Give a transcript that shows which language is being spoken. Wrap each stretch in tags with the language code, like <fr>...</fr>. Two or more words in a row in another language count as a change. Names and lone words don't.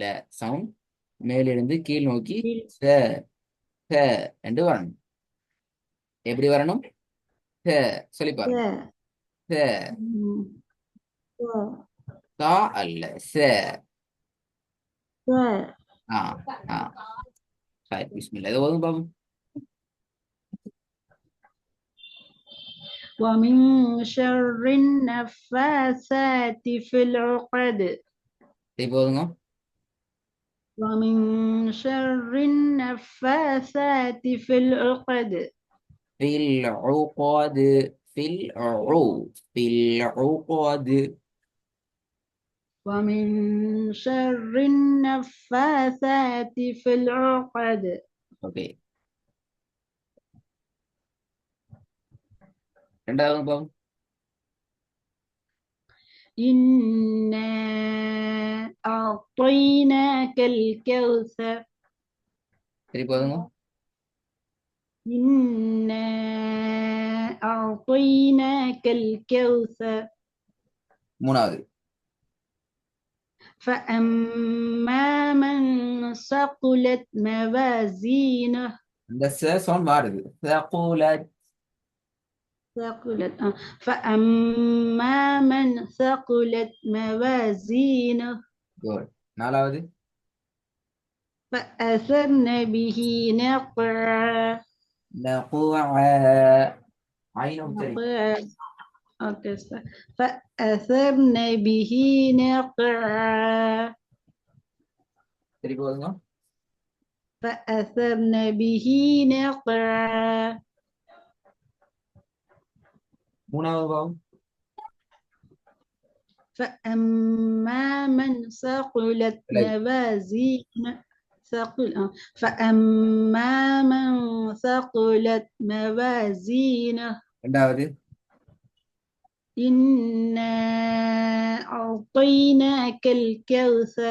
<ta>சவுண்ட் மேலிருந்து கீழ் நோக்கி என்று வரணும். எப்படி வரணும்? சொல்லி பாருங்க. தா அல்ல ச. பிஸ்மில்லாஹ். இதை ஓதுங்க பாப்போம்.</ta> <ar>ومن شر النفاثات في العقد.</ar> <ta>போதுங்க.</ta> <ar>ومن شر النفاثات في العقد في العقد في في العقد. ومن شر النفاثات في العقد</ar> <ta>ஓகே, ரெண்டாவது பாவம்.</ta> <ar>إنا أعطيناك الكوثر</ar> <ta>சரி போதுங்க.</ta> <ar>إنا أعطيناك الكوثر</ar> <ta>மூணாவது.</ta> <ar>فأما من ثقلت موازينه</ar> <ta>இந்த சவுண்ட் மாறுது.</ta> <ar>ثقلت. ثقلت فأما من ثقلت موازينه</ar> <ta>குட். நாலாவது.</ta> <ar>فأثرن به نقعا نقوع. عين உச்சரிக்கும். نقعا أوكي فأثرن به نقعا</ar> <ta>சரி போதுங்க.</ta> <ar>فأثرن به نقعا</ar> <ta>மூணாவது பாவம்.</ta> <ar>فأما من ثقلت</ar> <ta>இல்லை.</ta> <ar>موازينه فأما من ثقلت موازينه</ar> <ta>ரெண்டாவது.</ta> <ar>إنا أعطيناك الكوثر</ar>